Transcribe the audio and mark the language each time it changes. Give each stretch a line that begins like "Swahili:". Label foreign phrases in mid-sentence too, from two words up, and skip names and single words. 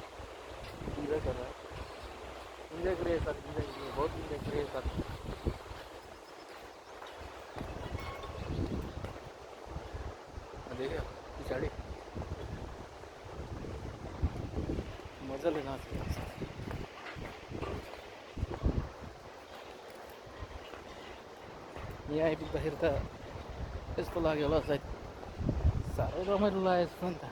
Hindi: इन्जॉय कर रहा है, इन्जॉय करिए सर, इन्जॉय करिए, बहुत इन्जॉय करिए सर।
Nepali: देखियो पछाडि मजाले नाचिरहेको छ। यहाँ आइपुग्दाखेरि त यस्तो लाग्यो होला सायद साह्रै रमाइलो लागेको छ नि त।